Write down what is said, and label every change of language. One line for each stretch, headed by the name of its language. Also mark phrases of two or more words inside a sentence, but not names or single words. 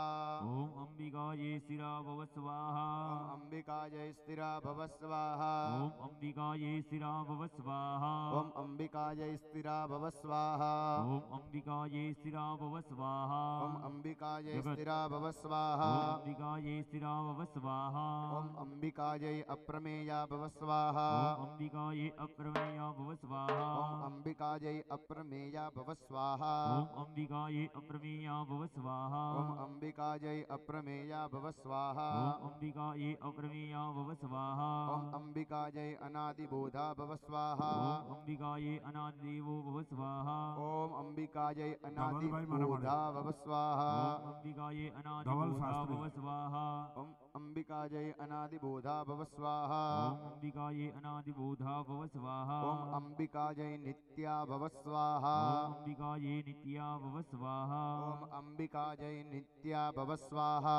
Sanskrit: ओम अंबिकाये स्थिरा भव स्वाहा. ओम अंबिका अंबिकायै स्थिरा भव स्वाहा ॐ अम्बिकायै स्थिरा भव स्वाहा ॐ अंबिकायै स्थिरा भव स्वाहा ॐ अम्बिकायै स्थिरा भव स्वाहा ॐ अंबिकायै जगत् स्थिरा भव स्वाहा ॐ अम्बिकायै स्थिरा भव स्वाहा ॐ अंबिकायै अप्रमेया भव स्वाहा ॐ अम्बिकायै अप्रमेया भव स्वाहा ॐ अंबिकायै अप्रमेया भव स्वाहा ॐ अम्बिकायै अप्रमेया भव स्वाहा ॐ अंबिकायै अप्रमेया भव स्वाहा ॐ अम्बिकायै अप्रमेया भव स्वाहा ॐ अंबिकायै अनादिबोधा भव स्वाहा ॐ अम्बिकायै अनादिदेवो भव स्वाहा ॐ अंबिकायै
Gujarati: ધવલભાઈ મને મળે.
Sanskrit: अनादिबोधा भव स्वाहा ॐ अम्बिकायै अनादिबोधा
Gujarati: शास्त्री.
Sanskrit: भव स्वाहा ॐ अंबिकायै अनादिबोधा भव स्वाहा ॐ अम्बिकायै अनादिबोधा भव स्वाहा ॐ अंबिकायै नित्या भव स्वाहा ॐ अम्बिकायै नित्या भव स्वाहा ॐ अंबिकायै नित्या भव स्वाहा